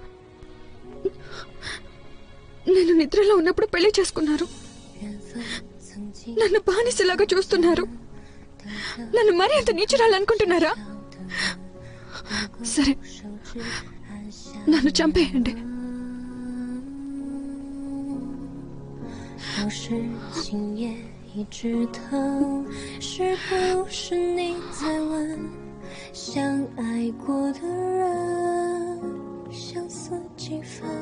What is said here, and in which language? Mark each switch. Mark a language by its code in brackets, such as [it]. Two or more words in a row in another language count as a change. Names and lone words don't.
[te] నేను నిద్రలో ఉన్నప్పుడు పెళ్లి చేసుకున్నారు. నన్ను బానిసలాగా చూస్తున్నారు. నన్ను మరీ అంత నీచురాలనుకుంటున్నారా? సరే, నన్ను చంపేయండి. [zh] 一直疼，是不是你在问，相爱过的人相似几分？